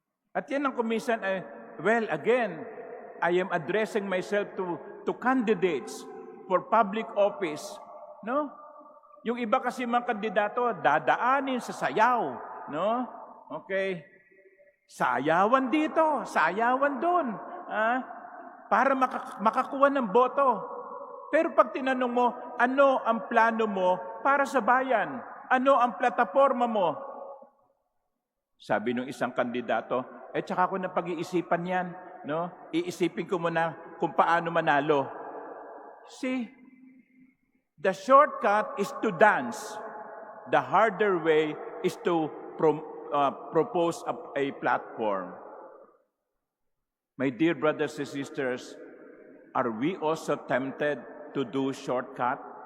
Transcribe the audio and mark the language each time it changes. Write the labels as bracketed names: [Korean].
[Filipino] At yan ang kumisan ay, [English] well, again, I am addressing myself to candidates for public office. No? [Filipino] Yung iba kasi mga kandidato, dadaanin sa sayaw. No? Okay. Sayawan dito, sayawan doon. Para makakuha ng boto. Pero pag tinanong mo, ano ang plano mo para sa bayan? Ano ang plataforma mo? Sabi ng isang kandidato, tsaka ko na pag-iisipan yan. No? Iisipin ko muna kung paano manalo. [English] See, the shortcut is to dance. The harder way is to propose a platform. My dear brothers and sisters, are we also tempted to do shortcut?